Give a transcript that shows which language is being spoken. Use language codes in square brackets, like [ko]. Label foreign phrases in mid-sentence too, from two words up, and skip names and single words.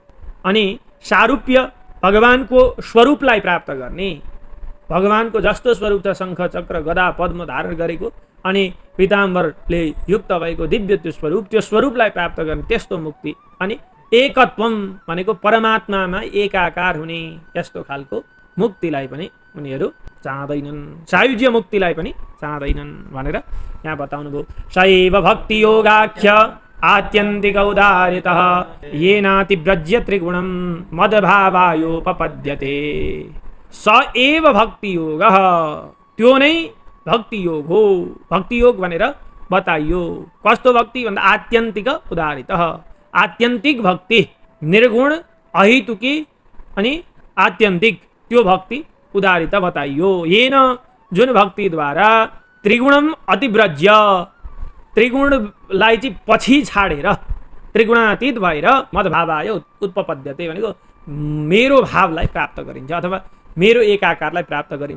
[ne] अनि सारूप्य भगवानको स्वरूपलाई प्राप्त गर्ने, भगवानको जस्तो स्वरूप छ, शङ्ख, चक्र, गदा, पद्म धारण गरेको अनि पीताम्बरले युक्त भएको दिव्य त्यो स्वरूपलाई प्राप्त गर्ने त्यस्तो मुक्ति। अनि एकत्वम भनेको परमात्मामा एकाकार हुने यस्तो खालको मुक्तिलाई पनि उनीहरू चाहँदैनन्, सायुज्य मुक्तिलाई पनि चाहँदैनन् भनेर यहाँ बताउनु भयो। [sa] सैव भक्ति योगाख्य आत्यन्तिक उदारितः येनातिव्रज्य त्रिगुणं मदभावायोपपद्यते। स एव भक्ति योग, [ne] त्यो नै भक्ति योग हो। भक्ति योग भनेर बताइयो। कस्तो भक्ति भन्दा [sa] आत्यन्तिक उदारितः, [ne] आत्यन्तिक भक्ति, निर्गुण, अहेतुकी अनि आत्यन्तिक त्यो भक्ति उदारित बताइयो। येन जुन भक्तिद्वारा [sa] त्रिगुणम अतिव्रज्य, [ne] त्रिगुणलाई चाहिँ पछि छाडेर त्रिगुणातीत भएर [sa] मद्भावाय उत्पपद्यते [ne] भनेको मेरो भावलाई प्राप्त गरिन्छ अथवा मेरो एकाकारलाई प्राप्त गरिन्छ।